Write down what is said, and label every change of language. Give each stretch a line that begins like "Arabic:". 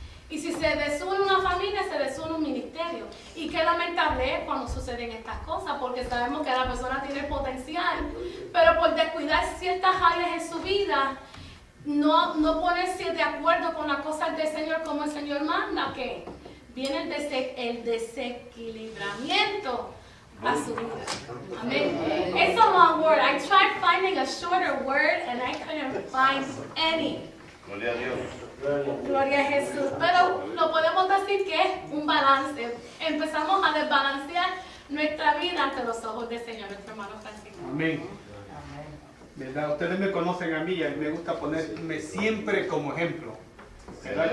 Spanish: Y si se desune una familia, se desune un ministerio. Y qué lamentable es cuando suceden estas cosas, porque sabemos que la persona tiene potencial, pero por descuidar ciertas áreas en su vida, no ponerse de acuerdo con las cosas del Señor como el Señor manda, que viene el desequilibramiento a su vida.
English: Amén. It's a long word. I tried finding a shorter word and I couldn't find any.
Spanish: Gloria a Dios. Gloria a Jesús. Pero lo podemos decir que es un balance. Empezamos a desbalancear nuestra vida ante los ojos del Señor, nuestro hermano Francisco. Amén. ¿Verdad? Ustedes me conocen a mí y a mí me gusta ponerme siempre como ejemplo. ¿Verdad?